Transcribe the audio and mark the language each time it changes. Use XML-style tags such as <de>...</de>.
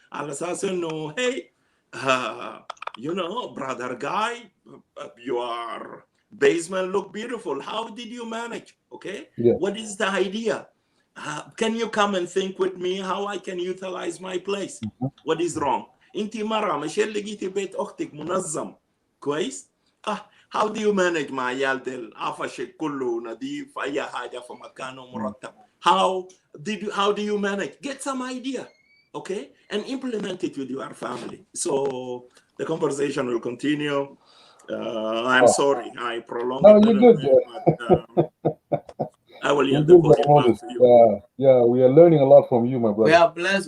<en>Al-Assassin, no, hey, brother Guy, your basement look beautiful. How did you manage, okay? Yeah. What is the idea? Can you come and think with me how I can utilize my place? What is wrong?</en> <ar>انتي مرة مش اللي جيتي بيت أختك منظم كويس؟</ar> <en>how do you manage</en> <ar>مع عيال العفش كله نظيف أي حاجة في مكانه مرتب?</ar> <en>How do you manage? Get some idea, okay, and implement it with your family. So the conversation will continue. I'm sorry I prolonged it a little bit, but I will yield the podium back to you. Yeah, we are learning a lot from you, my brother.</en>